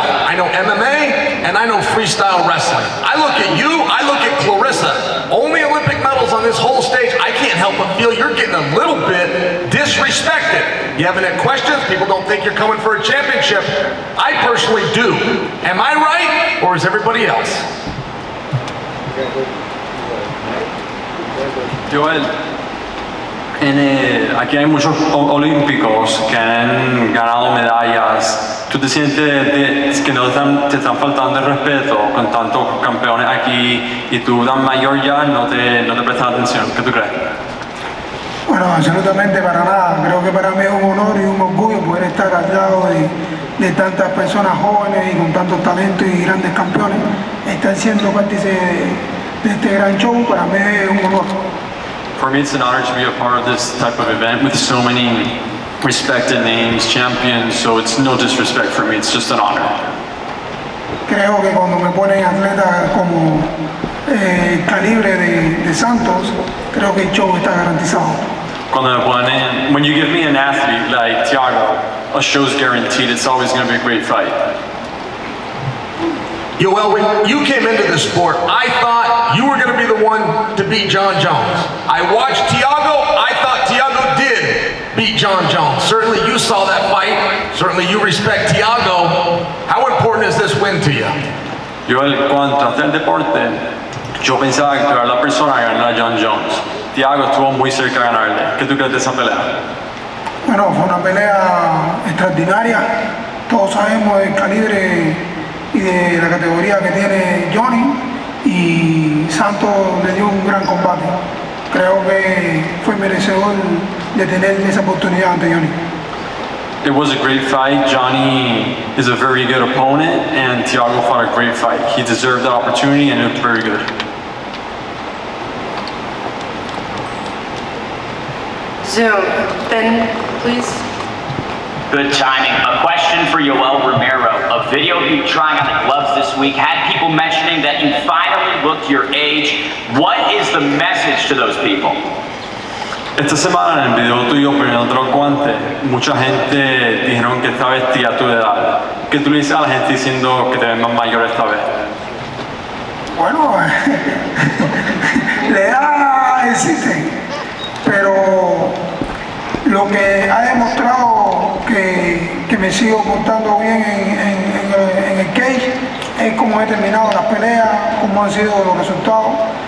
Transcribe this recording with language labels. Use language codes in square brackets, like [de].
[en] I know MMA and I know freestyle wrestling. I look at you, I look at Clarissa. Only Olympic medals on this whole stage. I can't help but feel you're getting a little bit disrespected. You have any questions? People don't think you're coming for a championship. I personally do. Am I right, or is everybody else? [es] Joel, aquí hay muchos olímpicos que han ganado medallas. ¿Tú te sientes que no te están faltando el respeto con tantos campeones aquí y tú tan mayor ya no te prestas atención? ¿Qué tú crees? Bueno, absolutamente para nada. Creo que para mí es un honor y un orgullo poder estar al lado de tantas personas jóvenes y con tanto talento y grandes campeones. Estar siendo partícipe de este gran show para mí es un honor. [en] For me, it's an honor to be a part of this type of event with so many respected names, champions, so it's no disrespect for me, it's just an honor. [es] Creo que cuando me ponen atletas como el calibre de Santos, creo que el show está garantizado. Cuando me ponen, [en] when you give me an athlete like Thiago, a show's guaranteed, it's always going to be a great fight. Yoel, when you came into the sport, I thought you were going to be the one to beat John Jones. I watched Thiago, I thought Thiago did beat John Jones. Certainly you saw that fight, certainly you respect Thiago. How important is this win to you? [es] Joel, cuando entraste al deporte, yo pensaba que tú eras la persona que ganara a John Jones. Thiago estuvo muy cerca de ganarle. ¿Qué tú crees de esa pelea? Bueno, fue una pelea extraordinaria. Todos sabemos el calibre y de la categoría que tiene Johnny, y Santos le dio un gran combate. Creo que fue merecedor de tener esa oportunidad ante Johnny. [en] It was a great fight. Johnny is a very good opponent, and Thiago fought a great fight. He deserved the opportunity, and it looked very good. Zoom, Ben, please. Good timing. A question for Yoel Romero. A video of you trying on the gloves this week had people mentioning that you finally looked your age. What is the message to those people? [es] Esta semana en el video tuyo poniendo los guantes, mucha gente dijeron que esta vez tía tu edad. ¿Qué tú le dices a la gente diciendo que te ves más mayor esta vez? Bueno, la edad existe, pero lo que ha demostrado que me sigo portando bien en el cage es cómo he terminado las peleas, cómo han sido los resultados.